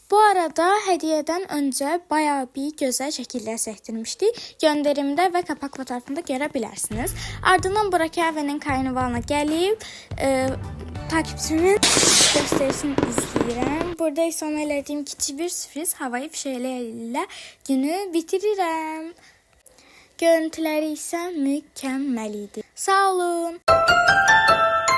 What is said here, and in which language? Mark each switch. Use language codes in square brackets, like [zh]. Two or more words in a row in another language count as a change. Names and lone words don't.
[tr] arada hediyeden önce bayağı bir güzel şekiller çektirmiştik. Gönderimde ve kapak fotoğrafında görebilirsiniz. Ardından Burak Əvənin karnavalına gelip takipçimin gösterisini izləyirəm. [az] Burada isə ona elədiyim kiçik bir sürpriz havai fişəklərlə günü bitirirəm. Görüntüləri isə mükəmməl idi. Sağ olun.